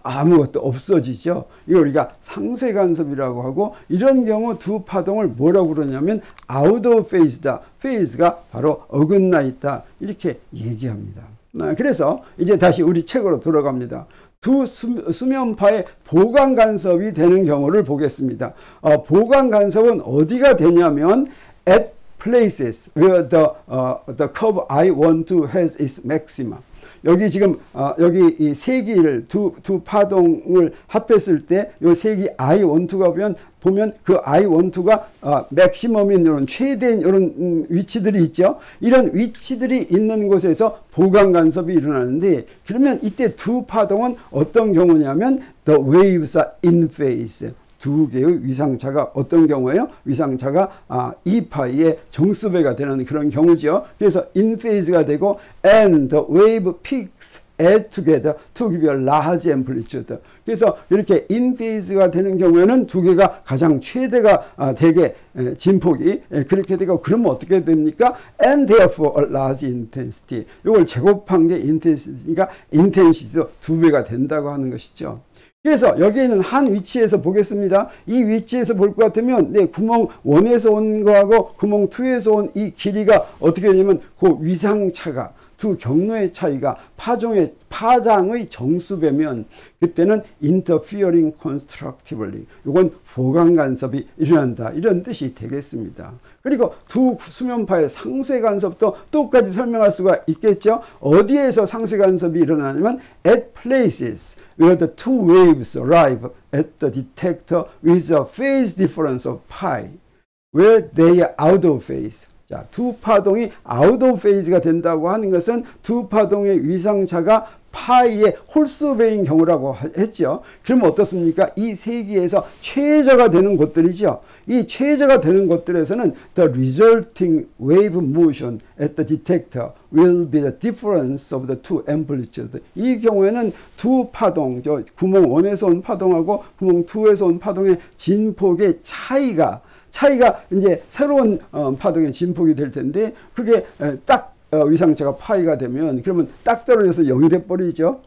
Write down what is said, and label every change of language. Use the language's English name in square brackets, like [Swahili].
[Korean] 아무것도 없어지죠. 이걸 우리가 상쇄간섭이라고 하고 이런 경우 두 파동을 뭐라고 그러냐면 out of phase다. 페이즈가 바로 어긋나 있다. 이렇게 얘기합니다. 그래서 이제 다시 우리 책으로 돌아갑니다. 두 수면파의 보강간섭이 되는 경우를 보겠습니다. 보강간섭은 어디가 되냐면 [English] at places where the curve I12 has its maxima. [Korean] 여기 지금 여기 이 세기를 두 파동을 합했을 때 요 세기 I12가 보면 그 I12가 맥시멈인 이런 최대인 이런 위치들이 있죠. 이런 위치들이 있는 곳에서 보강 간섭이 일어나는데, 그러면 이때 두 파동은 어떤 경우냐면 [English] the waves are in phase. [Korean] 두 개의 위상차가 어떤 경우에요? 위상차가 2파이의 정수배가 되는 그런 경우죠. 그래서 [English] in phase가 [Korean] 되고 [English] and the wave peaks add together to give a large amplitude. [Korean] 그래서 이렇게 in phase가 되는 경우에는 두 개가 가장 최대가 되게 진폭이 그렇게 되고, 그러면 어떻게 됩니까? [English] And therefore a large intensity. [Korean] 이걸 제곱한 게 intensity니까 intensity도 두 배가 된다고 하는 것이죠. 그래서 여기에는 한 위치에서 보겠습니다. 이 위치에서 볼 것 같으면 구멍 1에서 온 거하고 구멍 2에서 온 이 길이가 어떻게 되냐면 그 위상차가 두 경로의 차이가 파장의 정수배면 그때는 [English] interfering constructively, [Korean] 이건 보강 간섭이 일어난다, 이런 뜻이 되겠습니다. 그리고 두 수면파의 상쇄 간섭도 똑같이 설명할 수가 있겠죠. 어디에서 상쇄 간섭이 일어나냐면 [English] at places where the two waves arrive at the detector with a phase difference of pi, where they are out of phase. [Korean] 자, 두 파동이 out of phase가 된다고 하는 것은 두 파동의 위상차가 파이의 홀수배인 경우라고 했죠. 그러면 어떻습니까? 이 세기에서 최저가 되는 곳들이죠. 이 최저가 되는 곳들에서는 [English] the resulting wave motion at the detector will be the difference of the two amplitudes. [Korean] 이 경우에는 두 파동, 구멍 1에서 온 파동하고 구멍 2에서 온 파동의 진폭의 차이가 이제 새로운 파동의 진폭이 될 텐데, 그게 딱 위상차가 파이가 되면 그러면 딱 떨어져서 0이 돼 버리죠.